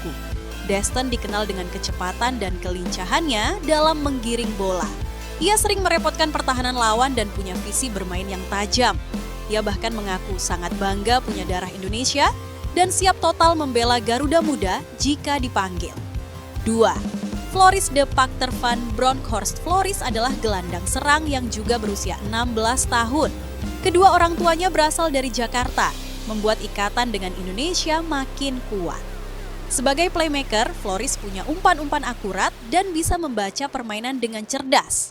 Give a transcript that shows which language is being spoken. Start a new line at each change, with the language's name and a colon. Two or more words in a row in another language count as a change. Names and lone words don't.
Indonesian: Deston dikenal dengan kecepatan dan kelincahannya dalam menggiring bola. Ia sering merepotkan pertahanan lawan dan punya visi bermain yang tajam. Ia bahkan mengaku sangat bangga punya darah Indonesia dan siap total membela Garuda Muda jika dipanggil. 2. Floris de Pachter van Bronckhorst. Floris adalah gelandang serang yang juga berusia 16 tahun. Kedua orang tuanya berasal dari Jakarta, membuat ikatan dengan Indonesia makin kuat. Sebagai playmaker, Floris punya umpan-umpan akurat dan bisa membaca permainan dengan cerdas.